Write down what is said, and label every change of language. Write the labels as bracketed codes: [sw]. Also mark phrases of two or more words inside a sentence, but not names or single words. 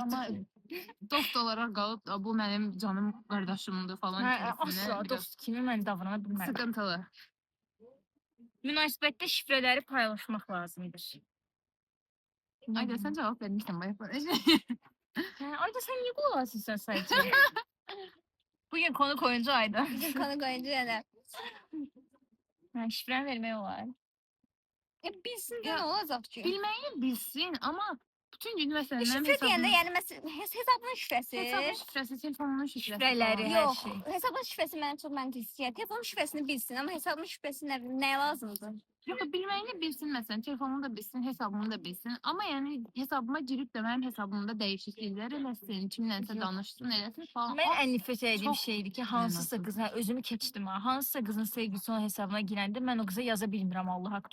[az] Amma dost olaraq qalıb bu mənim canım qardaşımdır falan Asla kimisinə biraz dost kimi mən davrana bilmərəm. [tr] sıkıntılı. [az] Münasibətdə şifrələri paylaşmaq lazımdır. Ayda sən cavab vermişsən bayaq. Ayda [tr] sen niye [az] qulaq asırsan sadece? [tr] Bugün konu koyuncu Ayda. Bizim konu koyuncu yani. [az] Şifrəni vermək olar. Bilsin de Ya, [tr] ne olacak ki? [az] Bilməyi bilsin, amma bütün gün məsələn mənim [tr] Şifre diyende yani mesela hesabın şifresi. [az] hesabın şifrəsi, telefonun şifrəsi. Şifrələri, falan. hər [tr] Yok. [az] şey. [tr] Hesabın şifresi bana çok mantıksız. Yani telefonun şifresini bilsin ama hesabın şifresi ne lazımdı? [az] Yox, bilməyini bilsin məsələn, telefonunu da bilsin, hesabını da bilsin. Amma yəni hesabıma girib də mənim hesabımda dəyişikliklər eləsin, kimlənsə Yox. danışsın, eləsin falan. Mən O ən nifrət etdiyim çox şeydir ki, hansısa mənasız. qız, özümü keçdim ha, hansısa qızın sevgilisi onun hesabına girəndə mən o qıza yaza bilmirəm Allah haqqı.